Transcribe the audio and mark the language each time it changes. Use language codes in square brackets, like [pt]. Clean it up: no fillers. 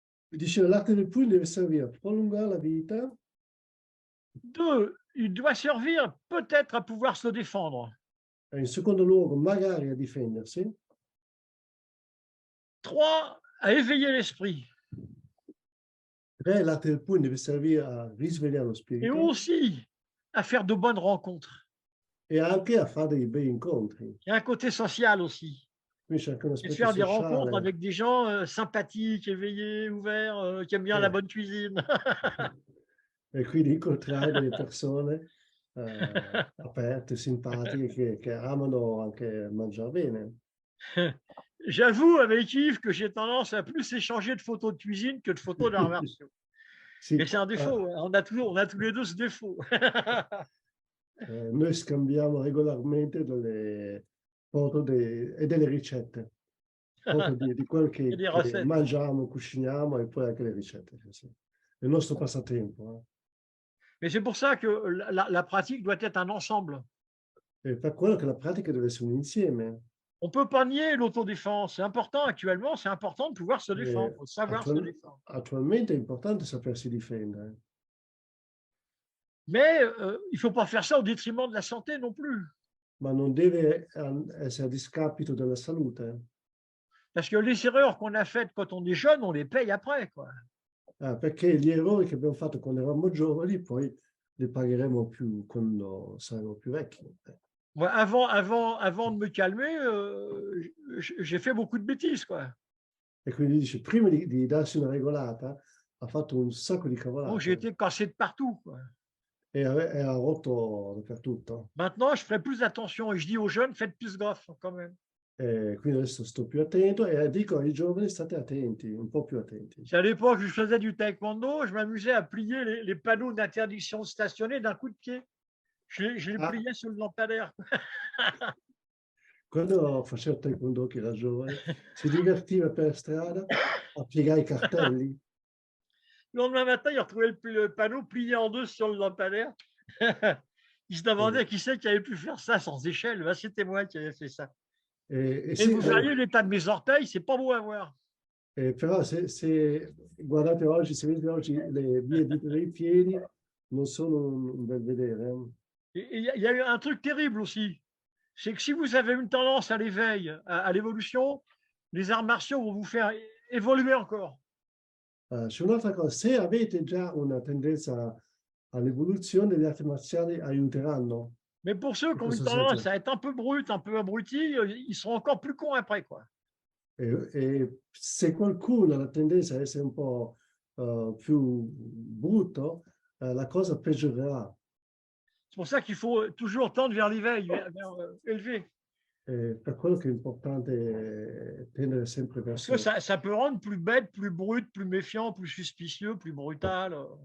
[it] Diceva l'arte del pugno deve servire a prolungare la vita. [fr] 2, il doit servir peut-être à pouvoir se défendre. [it] In secondo luogo, magari a difendersi. [fr] 3, à éveiller l'esprit. [it] 3, l'arte del pugno deve servire a risvegliare lo [fr] Et [it] spirito [fr] aussi à faire de bonnes rencontres. [it] e anche a fare dei bei incontri. [fr] Il y a un côté social aussi. [it] Quindi c'è anche un [fr] Et [it] aspetto [fr] faire des rencontres [it] sociale. [fr] avec des gens sympathiques, éveillés, ouverts, qui aiment bien la bonne cuisine. [it] E quindi incontrare delle persone aperte, simpatiche, che amano anche mangiare bene. [fr] J'avoue avec Yves que j'ai tendance à plus échanger de photos de cuisine que de photos d'arts martiaux. [it] Sì, [fr] Mais c'est un défaut, on a tous les deux ce défaut. [it] noi scambiamo regolarmente delle foto e delle ricette. Foto di quello che mangiamo, cuciniamo e poi anche le ricette. Sì. È il nostro passatempo. [fr] Mais c'est pour ça que la pratique doit être un ensemble. [it] È per quello che la pratica deve essere un insieme. [fr] On ne peut pas nier l'autodéfense. C'est important actuellement, c'est important de pouvoir se défendre, faut savoir se défendre. [it] Attualmente è importante sapersi difendere. [fr] Mais il ne faut pas faire ça au détriment de la santé non plus. [it] Ma non deve essere a discapito della salute. [fr] Parce que les erreurs qu'on a faites quand on est jeune, on les paye après, quoi. [it] Perché gli errori che abbiamo fatto quando eravamo giovani, poi li pagheremo più quando saremo più vecchi. [fr] Moi, avant de me calmer, j'ai fait beaucoup de bêtises, quoi. [it] E quindi dice, prima di darsi una regolata, ha fatto un sacco di cavolate. [fr] Donc j'ai été cassé de partout, quoi. [it] E ha rotto dappertutto. [fr] Maintenant, je ferai plus attention et je dis aux jeunes, faites plus gaffe quand même. [it] Quindi adesso sto più attento e dico ai giovani, state attenti, un po' più attenti. [fr] À l'époque, je faisais du taekwondo, je m'amusais à plier les panneaux d'interdiction de stationner d'un coup de pied. Je les pliais sur le lampadaire. [it] Quando facevo taekwondo, che era giovane, si divertiva per strada a piegare i cartelli. [fr] Le lendemain matin, il retrouvait le panneau plié en deux sur le lampadaire. Il se demandait qui c'est qui avait pu faire ça sans échelle. Ben, c'était moi qui avais fait ça. Et vous verriez l'état de mes orteils, c'est pas beau à voir. [it] Però se guardate oggi, se vedete oggi le mie dita dei piedi, non sono un bel vedere. [fr] Il y a eu un truc terrible aussi. C'est que si vous avez une tendance à l'éveil, à l'évolution, les arts martiaux vont vous faire évoluer encore. [it] C'è un'altra cosa, se avete già una tendenza all'evoluzione, le arti marziali aiuteranno. [fr] Mais pour ceux qui ont [it] Cosa [fr] une tendance [it] senza- [fr] à être un peu brut, un peu abruti, ils seront encore plus cons après, quoi. [it] E se qualcuno ha la tendenza a essere un po' più brutto, la cosa peggiorerà. [fr] C'est pour ça qu'il faut toujours tendre vers l'éveil, élevé. [it] Per quello che è importante è tendere sempre [fr] Parce que [it] verso. [fr] ça peut rendre plus bête, plus brut, plus méfiant, plus suspicieux, plus brutal.